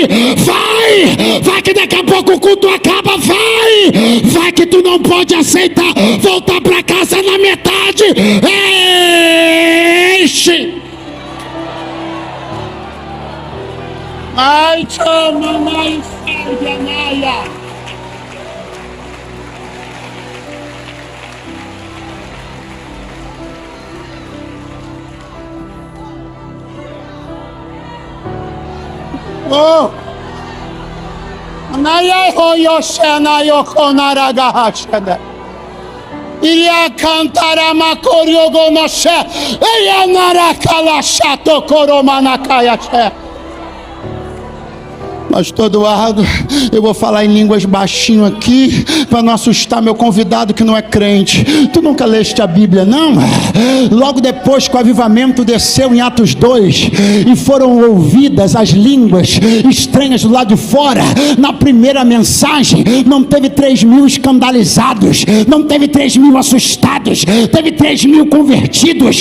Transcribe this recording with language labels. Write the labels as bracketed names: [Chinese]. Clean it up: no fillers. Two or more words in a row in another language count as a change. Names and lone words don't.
[Portuguese] Vai que daqui a pouco o culto acaba. Vai que tu não pode aceitar voltar para casa na metade. Enche. Ai, chama, mais Naia. Oh, Naia hoyoshana yokonaragahashada. Iria cantara makoriogo no she. Iria narakala shato koromanakaya she. Pastor Eduardo, eu vou falar em línguas baixinho aqui, para não assustar meu convidado que não é crente. Tu nunca leste a Bíblia, não? Logo depois que o avivamento desceu em Atos 2, e foram ouvidas as línguas estranhas do lado de fora, na primeira mensagem, não teve 3.000 escandalizados, não teve 3.000 assustados, teve 3.000 convertidos.